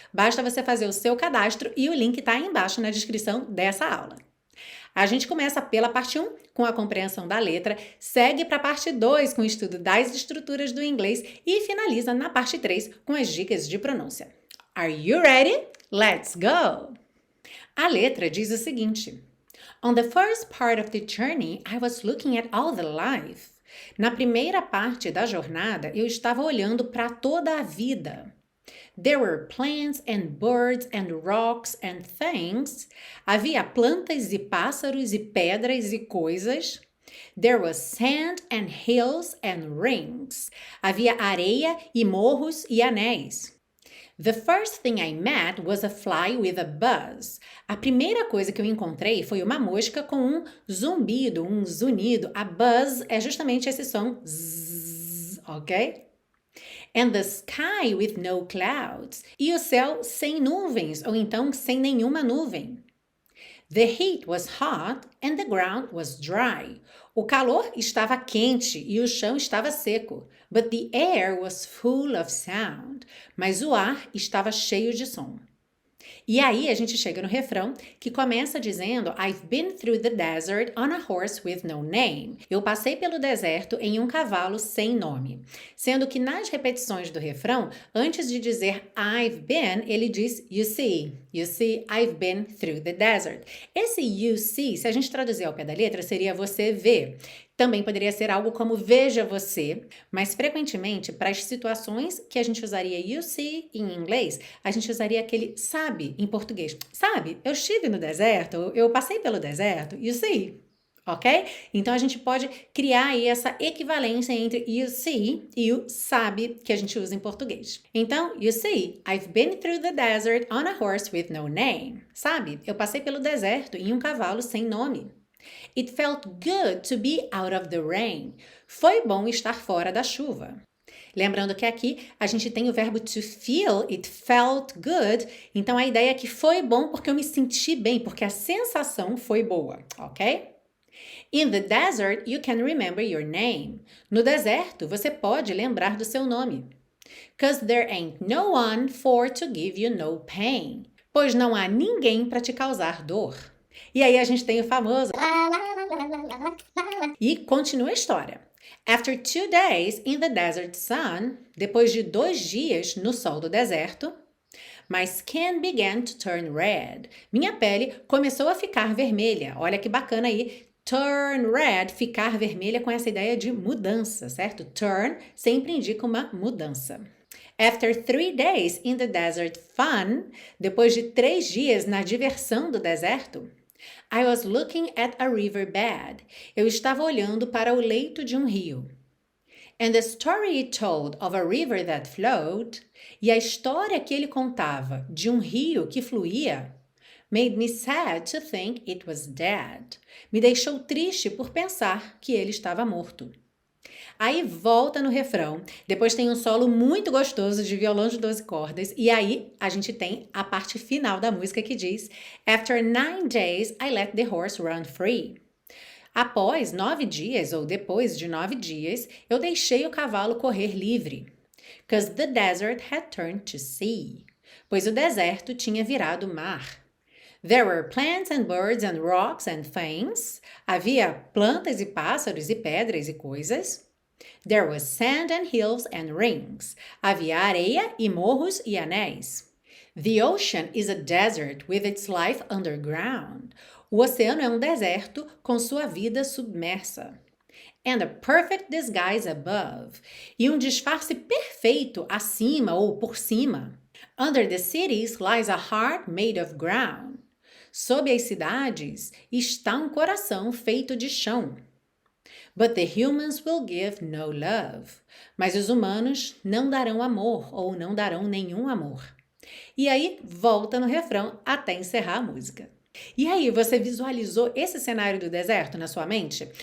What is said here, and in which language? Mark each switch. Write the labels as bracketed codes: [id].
[pt] Basta você fazer o seu cadastro e o link tá aí embaixo na descrição dessa aula. A gente começa pela parte 1, com a compreensão da letra, segue para a parte 2, com o estudo das estruturas do inglês e finaliza na parte 3, com as dicas de pronúncia. [en] Are you ready? Let's go! [pt] A letra diz o seguinte: [en] On the first part of the journey, I was looking at all the life. [pt] Na primeira parte da jornada, eu estava olhando para toda a vida. [en] There were plants and birds and rocks and things. [pt] Havia plantas e pássaros e pedras e coisas. [en] There was sand and hills and rings. [pt] Havia areia e morros e anéis. [en] The first thing I met was a fly with a buzz. [pt] A primeira coisa que eu encontrei foi uma mosca com um zumbido, um zunido. A buzz é justamente esse som zzz, ok? [en] And the sky with no clouds. [pt] E o céu sem nuvens, ou então sem nenhuma nuvem. [en] The heat was hot and the ground was dry. [pt] O calor estava quente e o chão estava seco. [en] But the air was full of sound. [pt] Mas o ar estava cheio de som. E aí a gente chega no refrão, que começa dizendo [en] I've been through the desert on a horse with no name. [pt] Eu passei pelo deserto em um cavalo sem nome. Sendo que nas repetições do refrão, antes de dizer I've been, ele diz you see. [en] You see, I've been through the desert. [pt] Esse you see, se a gente traduzir ao pé da letra, seria você vê. Também poderia ser algo como veja você, mas frequentemente, para as situações que a gente usaria you see em inglês, a gente usaria aquele sabe em português. Sabe, eu estive no deserto, eu passei pelo deserto, you see, ok? Então a gente pode criar aí essa equivalência entre you see e o sabe que a gente usa em português. [en] Então, you see, I've been through the desert on a horse with no name. [pt] Sabe, eu passei pelo deserto em um cavalo sem nome. [en] It felt good to be out of the rain. [pt] Foi bom estar fora da chuva. Lembrando que aqui a gente tem o verbo to feel, [en] it felt good. [pt] Então a ideia é que foi bom porque eu me senti bem, porque a sensação foi boa, ok? [en] In the desert, you can remember your name. [pt] No deserto, você pode lembrar do seu nome. [en] 'Cause there ain't no one for to give you no pain. [pt] Pois não há ninguém para te causar dor. E aí a gente tem o famoso e continua a história. [en] After 2 days in the desert sun, [pt] depois de 2 dias no sol do deserto, [en] my skin began to turn red. [pt] Minha pele começou a ficar vermelha. Olha que bacana aí. Turn red, ficar vermelha, com essa ideia de mudança, certo? Turn sempre indica uma mudança. [en] After 3 days in the desert fun, [pt] depois de 3 dias na diversão do deserto, [en] I was looking at a riverbed. [pt] Eu estava olhando para o leito de um rio. [en] And the story he told of a river that flowed, [pt] e a história que ele contava de um rio que fluía, [en] made me sad to think it was dead. [pt] Me deixou triste por pensar que ele estava morto. Aí volta no refrão, depois tem um solo muito gostoso de violão de 12 cordas, e aí a gente tem a parte final da música que diz: [en] After 9 days, I let the horse run free. [pt] Após 9 dias, ou depois de 9 dias, eu deixei o cavalo correr livre. [en] Because the desert had turned to sea. [pt] Pois o deserto tinha virado mar. [en] There were plants and birds and rocks and things. [pt] Havia plantas e pássaros e pedras e coisas. [en] There was sand and hills and rings. [pt] Havia areia e morros e anéis. [en] The ocean is a desert with its life underground. [pt] O oceano é um deserto com sua vida submersa. [en] And a perfect disguise above. [pt] E um disfarce perfeito acima ou por cima. [en] Under the cities lies a heart made of ground. [pt] Sob as cidades está um coração feito de chão. [en] But the humans will give no love. [pt] Mas os humanos não darão amor ou não darão nenhum amor. E aí volta no refrão até encerrar a música. E aí, você visualizou esse cenário do deserto na sua mente?